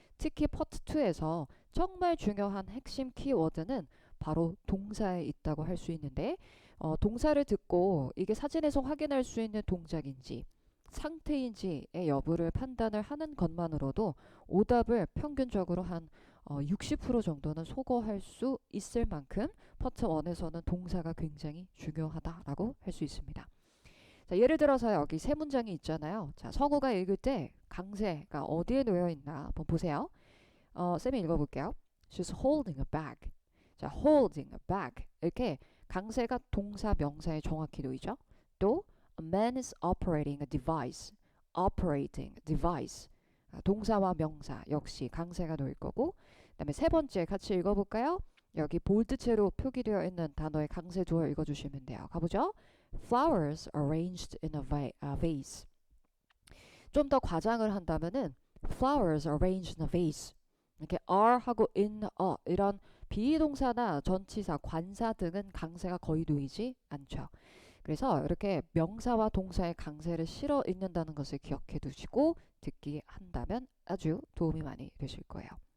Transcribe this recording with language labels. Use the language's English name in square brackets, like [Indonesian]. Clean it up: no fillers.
[Korean] 특히 파트 2에서 정말 중요한 핵심 키워드는 바로 동사에 있다고 할 수 있는데, 동사를 듣고 이게 사진에서 확인할 수 있는 동작인지 상태인지의 여부를 판단을 하는 것만으로도 오답을 평균적으로 한 60% 정도는 소거할 수 있을 만큼 파트 1에서는 동사가 굉장히 중요하다라고 할 수 있습니다. 자, 예를 들어서 여기 세 문장이 있잖아요. 자, 성우가 읽을 때 강세가 어디에 놓여 있나 한번 보세요. 쌤이 읽어볼게요. [English] She's holding a bag. 자, holding a bag. [Korean] 이렇게 강세가 동사, 명사에 정확히 놓이죠. [English] 또 a man is operating a device. operating device. [Korean] 동사와 명사 역시 강세가 놓일 거고, 그 다음에 세 번째 같이 읽어볼까요? 여기 볼드체로 표기되어 있는 단어의 강세 두어 읽어주시면 돼요. 가보죠. [English] Flowers arranged in a vase. [Korean] 좀 더 과장을 한다면은 [English] flowers arranged in a vase. [Korean] 이렇게 are 하고 in a 이런 비동사나 전치사, 관사 등은 강세가 거의 놓이지 않죠. 그래서 이렇게 명사와 동사의 강세를 실어 읽는다는 것을 기억해 두시고 듣기 한다면 아주 도움이 많이 되실 거예요.